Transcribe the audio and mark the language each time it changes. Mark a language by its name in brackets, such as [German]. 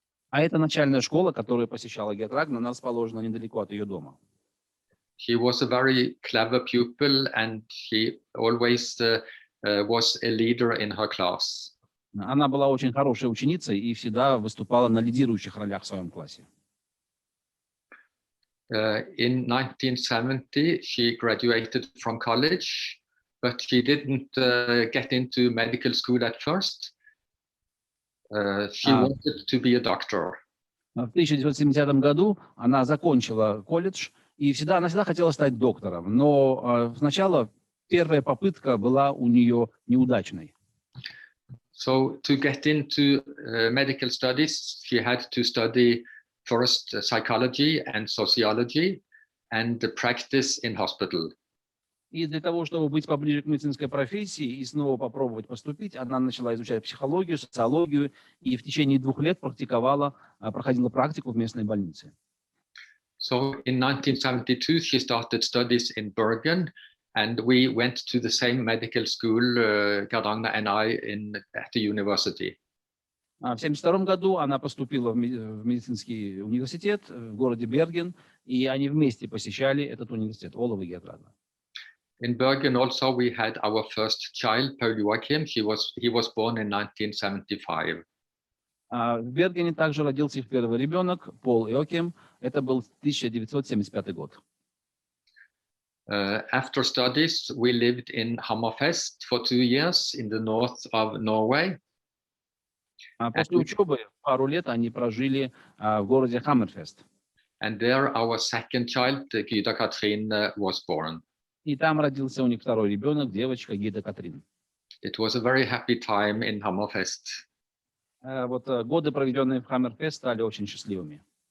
[Russian] А это начальная школа, которую посещала Герд-Рагна, она расположена недалеко от ее дома. [English] She was a very clever pupil, and she always was a leader in her class. [Russian] Она была очень хорошей ученицей и всегда выступала на лидирующих ролях в своем классе. [English] In 1970, she graduated from college, but she didn't get into medical school at first. She wanted to be a doctor. [Russian] В 1970 году она закончила колледж, и она всегда хотела стать доктором. Но сначала первая попытка была у нее неудачной. [English] So to get into medical studies, she had to study first psychology and sociology and practice in hospital. [Russian] И для того, чтобы быть поближе к медицинской профессии и снова попробовать поступить, она начала изучать психологию, социологию и в течение 2 лет проходила практику в местной больнице. [English] So in 1972, she started studies in Bergen, and we went to the same medical school, Gerd-Ragna and I, at the university. [Russian] В 1972 году она поступила в медицинский университет в городе Берген, и они вместе посещали этот университет, Олав и Герд-Рагна. [English] In Bergen also we had our first child, Paul Joachim. He was born in 1975. [Russian] В Бергене также родился их первый ребенок, Пол Иоким. Это был 1975 год. [English] After studies, we lived in Hammerfest for 2 years in the north of Norway. [Russian] После учебы пару лет они прожили в городе Хаммерфест. [English] And there our second child, Gerd-Ragna, was born. [Russian] И там родился у них второй ребенок, девочка Герд-Рагна. [English] It was a very happy time in Hammerfest. [Russian] Вот годы, проведенные в Хаммерфест, стали очень счастливыми.